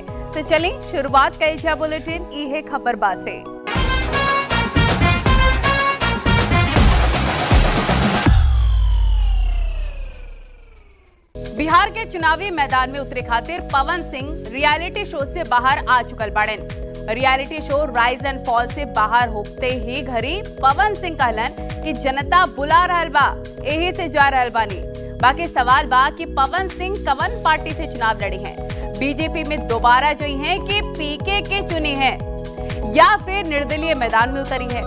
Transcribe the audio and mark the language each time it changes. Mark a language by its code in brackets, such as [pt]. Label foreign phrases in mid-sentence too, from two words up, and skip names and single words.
[bho] तो चलिए शुरुआत कई जा बुलेटिन इहे खबर बा से। बिहार के चुनावी मैदान में उतरे खातिर पवन सिंह [en] reality show [bho] से बाहर आ चुकल बाड़न। [en] reality show [bho] राइज एंड फॉल से बाहर होते ही घड़ी पवन सिंह कहलन कि जनता बुला रहल बा, यही से जा रहल बानी। बाकी सवाल बा कि पवन सिंह कवन पार्टी से चुनाव लड़ी हैं, बीजेपी में दोबारा जोई हैं कि पीके के चुनी हैं या फिर निर्दलीय मैदान में उतरी है।